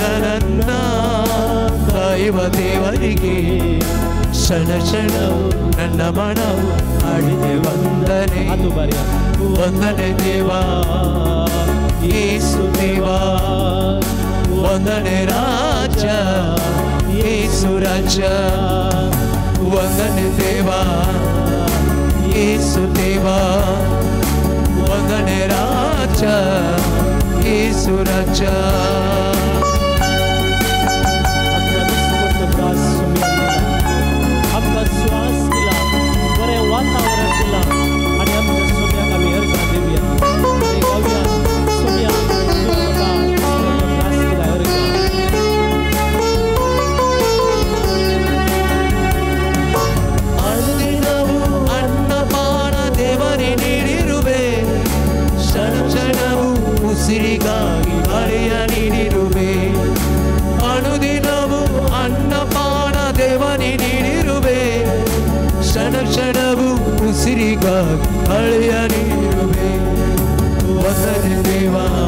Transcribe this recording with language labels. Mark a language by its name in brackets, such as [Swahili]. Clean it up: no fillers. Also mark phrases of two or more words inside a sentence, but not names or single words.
[Kannada] ನನ್ನ ಕಾಯುವ ದೇವರಿಗೆ ಕ್ಷಣ ಕ್ಷಣವು ನನ್ನ ಮನವು ಹಾಡಿದೆ ವಂದನೆ ವಂದನೆ ದೇವಾ ಯೇಸು ದೇವಾ ವಂದನೆ ರಾಜ ಯೇಸು ರಾಜ ವಂದನೆ ದೇವಾ ಯೇಸು ದೇವಾ ವಂದನೆ ರಾಜ ಯೇಸು ರಾಜ [Konkani] आमकां श्वास दिला बरें वातावरण दिला आनी आमच्या सोम्याक आमी अर्घ दिवया आनी गावया सोम्या [Kannada] ಅನುದಿನವೂ ಅನ್ನಪಾನ ದೇವರೇ ನೀಡಿರುವೆ ಕ್ಷಣ ಕ್ಷಣವೂ ಉಸಿರಿಗಾಗಿ ಬರೆಯ ನೀಡಿರುವೆ ಅನುದಿನವೂ ಅನ್ನಪಾನ ದೇವರೇ ನೀಡಿರುವೆ ಕ್ಷಣ ಕ್ಷಣವೂ ಉಸಿರಿಗಾಗಿ ಬರೆಯ ನೀಡಿರುವೆ ವಂದನೆ ದೇವಾ